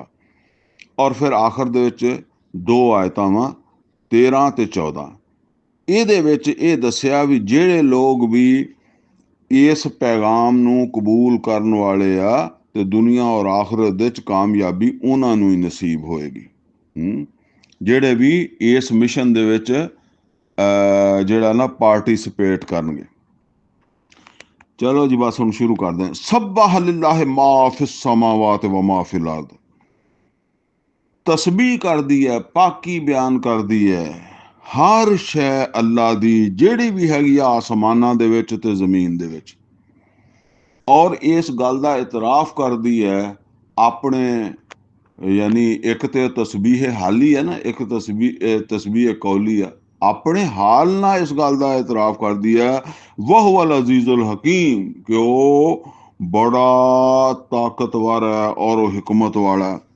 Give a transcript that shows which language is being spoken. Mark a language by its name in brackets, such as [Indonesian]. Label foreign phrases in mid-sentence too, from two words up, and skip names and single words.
[Punjabi] ਔਰ ਫਿਰ ਆਖਰ ਦੇ ਵਿੱਚ 2 ਆਇਤਾਂ ਵਾ 13 ਤੇ 14, ਇਹਦੇ ਵਿੱਚ ਇਹ ਦੱਸਿਆ ਵੀ ਜਿਹੜੇ ਲੋਕ ਵੀ ਇਸ ਪੈਗਾਮ ਨੂੰ ਕਬੂਲ ਕਰਨ ਵਾਲੇ ਆ, ਤੇ ਦੁਨੀਆ ਔਰ ਆਖਰਤ ਦੇ ਵਿੱਚ ਕਾਮਯਾਬੀ ਉਹਨਾਂ ਨੂੰ ਹੀ ਨਸੀਬ ਹੋਏਗੀ। ਜਿਹੜੇ ਵੀ ਇਸ ਮਿਸ਼ਨ ਦੇ ਵਿੱਚ ਜਿਹੜਾ ਨਾ ਪਾਰਟਿਸਿਪੇਟ ਕਰਨਗੇ। ਚਲੋ ਜੀ, ਬਸ ਹੁਣ ਸ਼ੁਰੂ ਕਰਦੇ ਹਾਂ। [Arabic] سبح لله ما في السماوات وما في الأرض, [Punjabi] ਤਸਬੀਹ ਕਰਦੀ ਹੈ, ਪਾਕੀ ਬਿਆਨ ਕਰਦੀ ਹੈ ਹਰ ਸ਼ੈ ਅੱਲਾ ਦੀ, ਜਿਹੜੀ ਵੀ ਹੈਗੀ ਆ ਆਸਮਾਨਾਂ ਦੇ ਵਿੱਚ ਤੇ ਜ਼ਮੀਨ ਦੇ ਵਿੱਚ। ਔਰ ਇਸ ਗੱਲ ਦਾ ਇਤਰਾਫ ਕਰਦੀ ਹੈ ਆਪਣੇ, ਯਾਨੀ ਇੱਕ ਤੇ ਤਸਬੀਹ ਹਾਲੀ ਹੈ ਨਾ, ਇੱਕ ਤਸਬੀਹ ਕੌਲੀ ਆ, ਆਪਣੇ ਹਾਲ ਨਾਲ ਇਸ ਗੱਲ ਦਾ ਇਤਰਾਫ ਕਰਦੀ ਹੈ [Arabic] وهو العزيز الحكيم, [Punjabi] ਕਿ ਉਹ ਬੜਾ ਤਾਕਤਵਰ ਹੈ ਔਰ ਉਹ ਹਕਮਤ ਵਾਲਾ ਹੈ।